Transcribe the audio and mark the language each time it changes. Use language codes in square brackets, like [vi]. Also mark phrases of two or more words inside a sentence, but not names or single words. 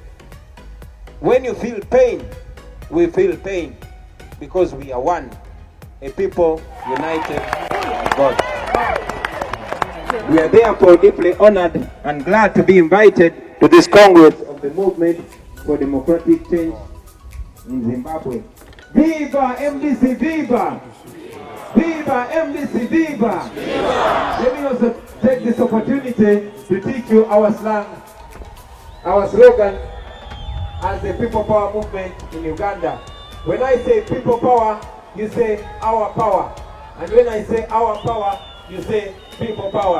[en] When you feel pain, we feel pain, because we are one, a people united by God. We are therefore deeply honored and glad to be invited to this Congress of the Movement for Democratic Change in Zimbabwe. Viva MDC, viva! Viva MDC, viva! Let me also take this opportunity to teach you our slang, our slogan as the People Power movement in Uganda. When I say People Power, you say our power. And when I say our power, you say People Power.